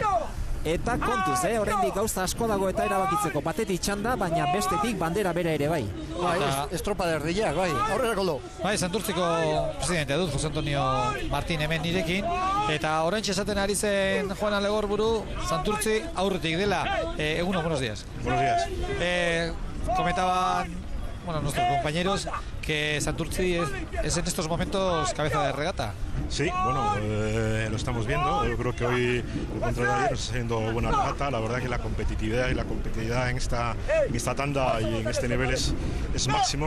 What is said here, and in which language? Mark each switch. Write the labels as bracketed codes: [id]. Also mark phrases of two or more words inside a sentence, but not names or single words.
[eu] Eta kontuz, oraindik gauza asko dago eta erabakitzeko, batetik txanda, baina bestetik bandera bera ere bai. Estropada erdiak, aurrera koldo. Santurtziko presidente dut, Jose Antonio Martín hemen nirekin, eta oraintxe esaten ari zen Juan Alegorburu, Santurtzi aurretik dela. [es] Buenos días. Buenos días. Comentaban nuestros compañeros que Santurtzi es en estos momentos cabeza de regata. Sí, lo estamos viendo. Yo creo que hoy, el contrario de ayer, nos está haciendo buena regata. La verdad que la competitividad en esta tanda y en este nivel es máximo.